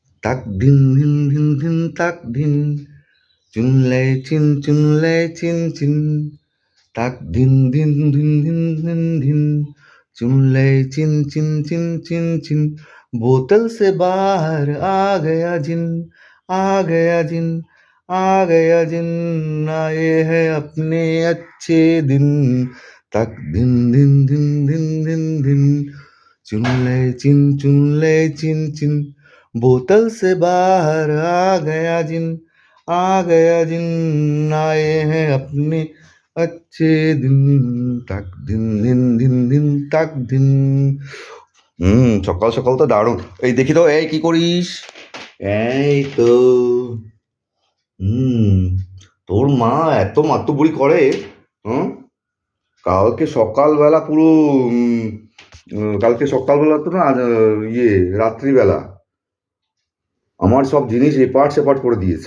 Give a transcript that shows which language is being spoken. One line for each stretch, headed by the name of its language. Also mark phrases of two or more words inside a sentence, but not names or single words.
Hindi: তাক ধিন ধিন ধিন ধিন তাক ধিন, চুনলে চিন চুনলে চিন চিন, তাক ধিন ধিন ধিন ধিন ধিন ধিন, चुनले चिन चिन चिन चिन चिन, बोतल से बाहर आ गया जिन, आ गया जिन, आ गया जिन, आए हैं अपने अच्छे दिन, तक दिन दिन दिन दिन दिन दिन, चुनले चिन चिन चिन, बोतल से बाहर आ गया जिन, आ गया जिन, आए हैं अपने अच्छे दिन, তাক দিন দিন দিন দিন তাক দিন।
Bangla: সকাল সকাল তো দারুণ। এই দেখি তো, এই কি করিস? এই তো তোর মা এত মাতুবুড়ি করে। কালকে সকালবেলা পুরো কালকে সকালবেলা তো না, রাত্রিবেলা আমার সব জিনিস এপাট সেপাট করে দিয়েছে।